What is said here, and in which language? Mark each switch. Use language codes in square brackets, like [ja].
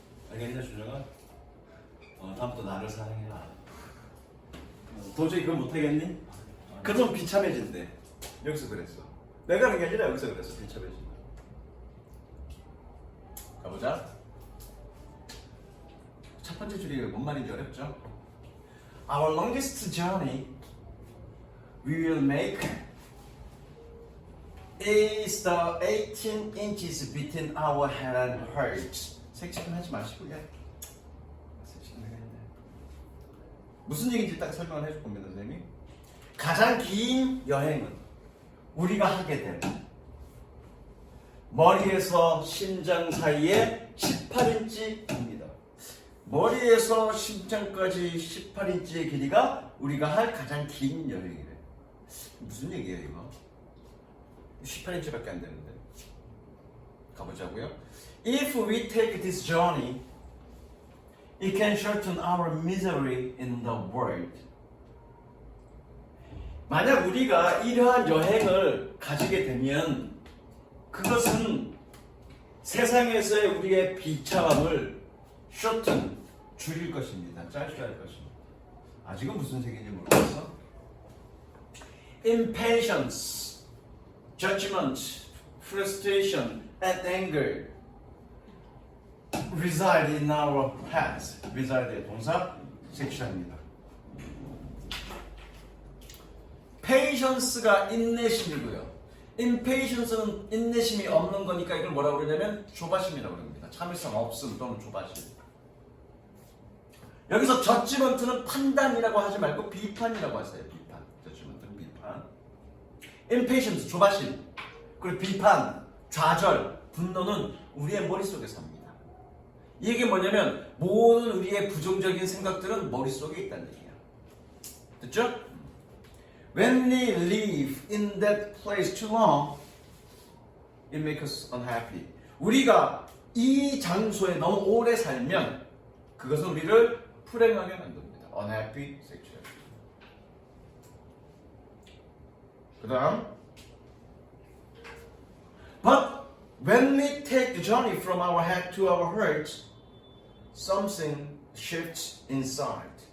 [ko] 알겠냐, 준영아? 다음부터 나를 사랑해라. 도저히 그걸 못하겠니? 그럼 비참해진대. 여기서 그랬어. 내가 하는 게 아니라 여기서 그랬어. 비참해진다. 가보자. 첫 번째 줄이 뭔 말인지 어렵죠? [en] Our longest journey we will make is the 18 inches between our head and heart. [ko] 색칠은 하지 마시고 그냥 색칠은 해야겠네. 무슨 얘기인지 딱 설명을 해줄 겁니다, 선생님이. 가장 긴 여행은 우리가 하게 된 머리에서 심장 사이에 18인치입니다. 머리에서 심장까지 18인치의 길이가 우리가 할 가장 긴 여행이래. 무슨 얘기예요 이거? 18인치밖에 안 되는데. 가보자고요. [en] If we take this journey, it can shorten our misery in the world. [ko] 만약 우리가 이러한 여행을 가지게 되면 그것은 세상에서의 우리의 비참함을 shorten, 줄일 것입니다. 짧게 할 것입니다. 아직은 무슨 색인지 모르겠어. [en] Impatience, judgment, frustration, and anger reside in our heads. [ko] reside의 동사 섹슈얼입니다. patience가 인내심이고요. impatience는 인내심이 없는 거니까 이걸 뭐라고 그러냐면 조바심이라고 합니다. 참을성 없음 또는 조바심. 여기서 judgment는 판단이라고 하지 말고 비판이라고 하세요. 비판. judgment는 비판. impatience 조바심. 그리고 비판, 좌절, 분노는 우리의 머릿속에 삽니다. 이게 뭐냐면 모든 우리의 부정적인 생각들은 머릿속에 있다는 얘기야. 됐죠? [en] When we live in that place too long, it makes us unhappy. [ko] 우리가 이 장소에 너무 오래 살면 그것은 우리를 불행하게 만듭니다. [en] Unhappy, sexual. [ko] 그 다음 [en] But when we take the journey from our head to our heart, something shifts inside.